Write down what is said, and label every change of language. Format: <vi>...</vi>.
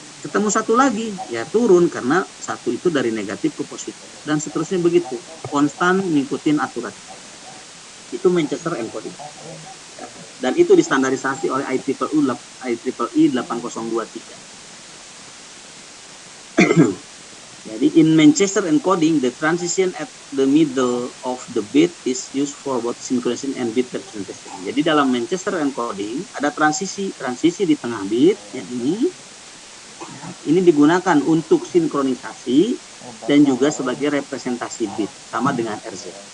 <id>Ketemu 1 lagi, ya turun karena 1 itu dari negatif ke positif. Dan seterusnya begitu, konstan ngikutin aturan. Itu Manchester encoding. Dan itu distandarisasi oleh IEEE 8023.</id> <en>Jadi in Manchester encoding, the transition at the middle of the bit is used for both synchronization and bit representation.</en> <id>Jadi dalam Manchester encoding ada transisi di tengah bit, yang ini digunakan untuk sinkronisasi dan juga sebagai representasi bit, sama dengan RZ.</id>